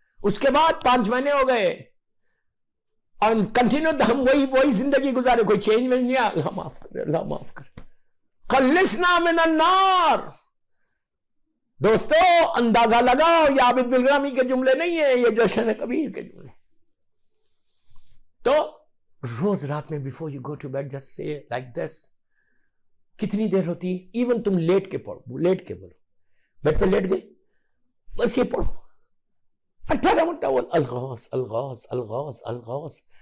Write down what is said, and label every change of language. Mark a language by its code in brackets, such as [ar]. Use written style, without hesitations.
[ur] اس کے بعد 5 مہینے ہو گئے اور کنٹینیو ہم وہی زندگی گزارے, کوئی چینج نہیں آیا. اللہ معاف کرے, اللہ معاف کرے. [ar] خلصنا من النار. [ur] دوستو اندازہ لگاؤ, یہ عابد بالغرامی کے جملے نہیں ہیں, یہ جوشن کبیر کے جملے. تو روز رات میں [en] before you go to bed just say like this. [ur] کتنی دیر ہوتی ہے؟ ایون تم لیٹ کے پڑھو, لیٹ کے بولو, بیڈ پہ لیٹ گئے, بس یہ پڑھو 18 مرتبہ [ar] الغاث الغاث الغاث الغاث.